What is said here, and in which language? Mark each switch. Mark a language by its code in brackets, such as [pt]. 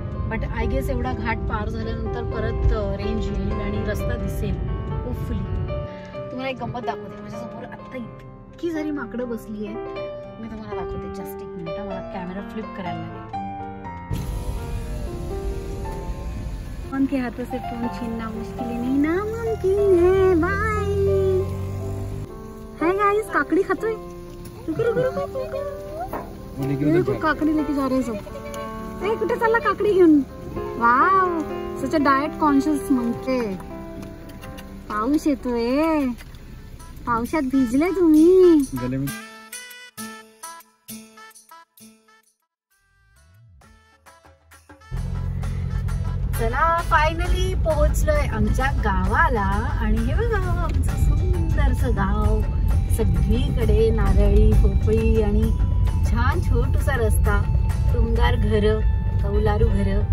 [en] but I guess [mr] एवढा घाट पार झाल्यानंतर परत रेंज येईल आणि रस्ता दिसेल होपफुली. तुम्हाला एक गंमत दाखवते. माझ्यासमोर आत्ता इतकी सारी माकडं बसली आहे. मी तुम्हाला दाखवते. जस्ट एक मिनिट, मला कॅमेरा फ्लिप करायला लागेल. [hi] भगवान के हाथों से फोन छीनना मुश्किल नहीं नामुमकिन है। बाय। है गाइस, [mr] काकड़ी खातोय। [hi] रुको रुको रुको रुको, देखो काकड़ी लेके जा रहे हैं सब। [mr] ए कुठे चालला काकडी घेऊन? [en] Wow, such a diet conscious monkey. [mr] पाऊस येतोय, पावसात भिजले तुम्ही? [hi] गले में [mr] चला फायनली पोहोचलोय आमच्या गावाला आणि हे बघा आमचं सुंदरसं गाव, सगळीकडे नारळी पोपळी आणि छान छोटूसा रस्ता, टुमदार घर, कौलारू घर.